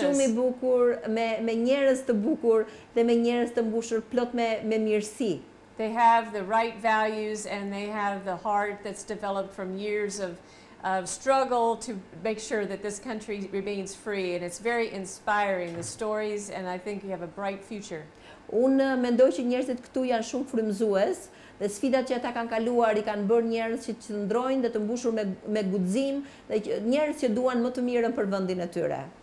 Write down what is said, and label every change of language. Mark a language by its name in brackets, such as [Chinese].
[Albanian] Është një vend shumë i bukur me njerëz të bukur dhe me njerëz të mbushur plot me mirësi. [English] They have the right values and they have the heart that's developed from years of struggle to make sure that this country remains free, and it's very inspiring, the stories, and I think you have a bright future. [Albanian] Unë mendoj që njerëzit këtu janë shumë frymëzues dhe sfidat që ata kanë kaluar i kanë bërë njerëz që qëndrojnë dhe të mbushur me guxim dhe njerëz që duan më të mirën për vendin e tyre.